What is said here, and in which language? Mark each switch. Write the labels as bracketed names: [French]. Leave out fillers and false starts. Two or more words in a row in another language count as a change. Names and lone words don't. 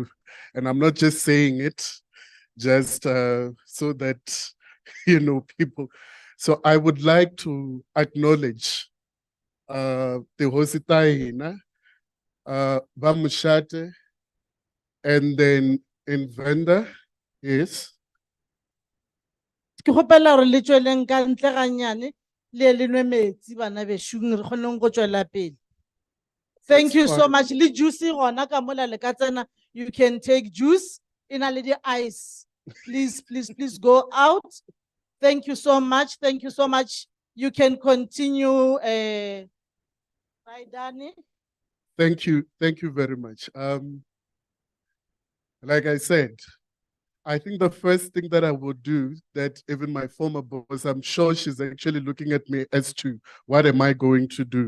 [English] And I'm not just saying it, just so that, you know, people. So I would like to acknowledge the Hositaina, Bamushate, and then in Venda, yes. [Northern Sotho] Ke kgopela gore le tsweleng ka ntle ga nnyane le le nwe metsi bana bešong re kgoneng go tswela pele. [English] Thank you so much. [Northern Sotho] Le juice gona ka mola le ka tsena, [English] you can take juice in a little ice. Please, please, please go out. Thank you so much. Thank you so much. You can continue, Dani. Thank you very much. Like I said, I think the first thing that I would do, that even my former boss, I'm sure she's actually looking at me as to what am I going to do?